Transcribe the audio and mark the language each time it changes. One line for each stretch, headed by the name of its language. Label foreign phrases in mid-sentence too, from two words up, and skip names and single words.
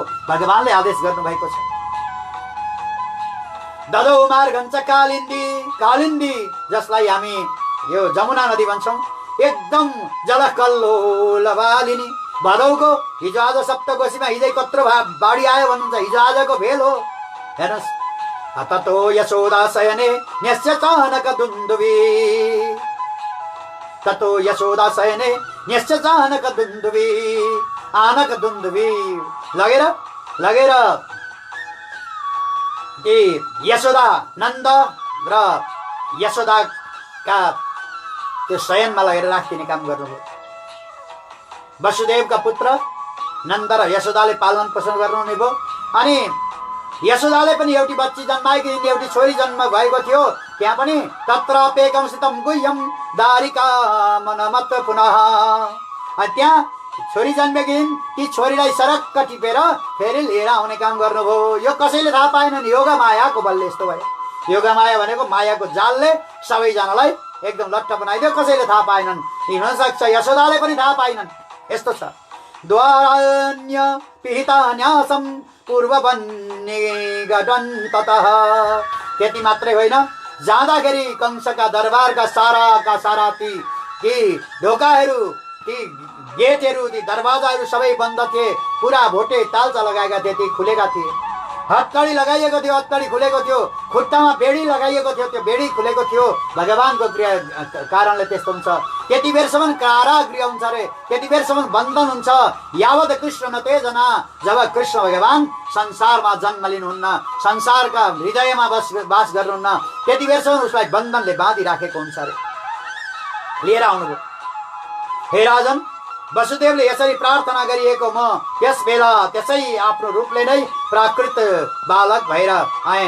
Nepali: भगवानले आदेश गर्नुभएको छ।
Sanskrit: ददौ मार्गञ्च कालिन्दी
Nepali: जसलाई हामी यो जमुना नदी भन्छौँ, एकदम जलकल्लोल वालिनी। भदौको हिजो आज सप्तकोशीमा हिजै कत्रो बाढी आयो भन्नुहुन्छ, हिजो आजको भेल हो। हेर्नुहोस्,
Sanskrit: ततो यशोदा शयने न्यस्य चानक दुन्दुभी, ततो यशोदा शयने न्यस्य चानक दुन्दुभी,
Nepali: आनक दुन्दुभी लगेर यशोदा नन्द र यशोदाका त्यो शयनमा लगेर राखिदिने काम गर्नुभयो। वसुदेवका पुत्र नन्द र यशोदाले पालन पोषण गर्नुहुने भयो। अनि यशोदाले पनि एउटी बच्ची जन्माएकी थिइन्, एउटी छोरी जन्म भएको थियो। त्यहाँ पनि
Sanskrit: तत्रापेकं स्थितं गुह्यं दारिका मनमत पुनः।
Nepali: अनि त्यहाँ छोरी जन्मेकी थिइन्, ती छोरीलाई सरक्क टिपेर फेरि लिएर आउने काम गर्नुभयो। यो कसैले थाहा पाएनन्, योगा मायाको बलले यस्तो भयो। योगा माया भनेको मायाको जालले सबैजनालाई एकदम लट्ठ बनाइदियो, कसैले थाहा पाएनन्। हुनसक्छ यशोदाले पनि थाहा पाएनन्। यस्तो छ।
Sanskrit: द्वारान्य पिहितान्यासं पूर्ववन्निगडन् ततः।
Nepali: त्यति मात्रै होइन, जाँदाखेरि कंसका दरबारका सारा ती ढोकाहरू, ती गेटहरू, ती दरवाजाहरू सबै बन्द थिए। पुरा भोटे तालचा लगाएका थिए, ती खुलेका थिए। हत्कडी लगाइएको थियो, हत्कडी खुलेको थियो, खुट्टामा बेडी लगाइएको थियो, त्यो बेडी खुलेको थियो। भगवानको क्रिया कारणले त्यस्तो हुन्छ। त्यति बेरसम्म कारागृह हुन्छ रे, त्यति बेरसम्म बन्धन हुन्छ।
Sanskrit: यावत कृष्ण न तेजना,
Nepali: जब कृष्ण भगवान संसारमा जन्म लिनुहुन्न, संसारका हृदयमा वास गर्नुहुन्न, त्यति बेरसम्म उसलाई बन्धनले बाँधिराखेको हुन्छ रे। लिएर आउनुभयो। हे राजन, वसुदेवले यसरी प्रार्थना गरिएको म त्यस बेला त्यसै आफ्नो रूपले नै प्राकृत बालक भएर आएँ।